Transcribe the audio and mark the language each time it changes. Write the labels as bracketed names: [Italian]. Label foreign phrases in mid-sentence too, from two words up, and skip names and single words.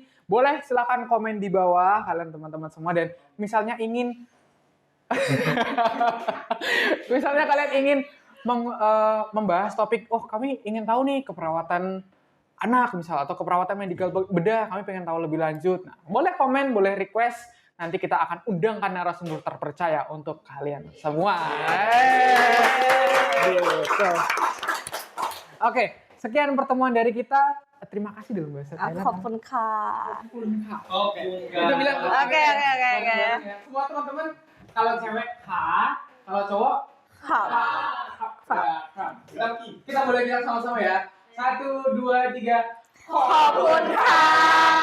[Indonesian] Boleh silakan komen di bawah, kalian teman-teman semua. Dan misalnya kalian ingin membahas topik, kami ingin tahu nih keperawatan anak misalnya atau keperawatan medikal bedah, kami pengen tahu lebih lanjut. Nah, boleh komen, boleh request, nanti kita akan undangkan narasumber terpercaya untuk kalian semua. Gitu. Oke, sekian pertemuan dari kita. terima kasih dalam bahasa Thailand. [Thai] ขอบคุณค่ะ [Indonesian] Oke. Kita bilang Oke. semua teman-teman kalau cewek ha, kalau cowok [Thai] ค่ะ [Indonesian] kita boleh bilang sama-sama ya. 1, 2, 3. [Thai] ขอบคุณค่ะ